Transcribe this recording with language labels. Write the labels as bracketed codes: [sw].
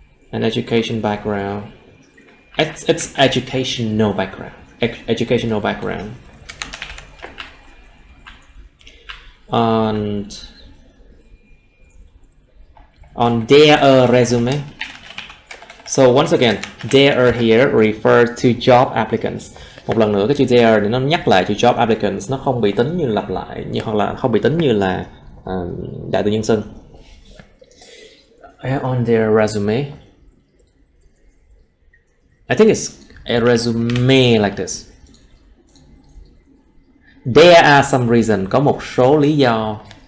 [en] An education background. It's educational background. Educational background. And on their resume. So once again, there here refer to job applicants. [vi] Một lần nữa cái chữ there thì nó nhắc lại chữ job applicants, nó không bị tính như lặp lại, hoặc là không bị tính như là đại từ nhân xưng. [en] On their resume. I think it's a resume like this. There are some reasons, [vi] có một số lý do.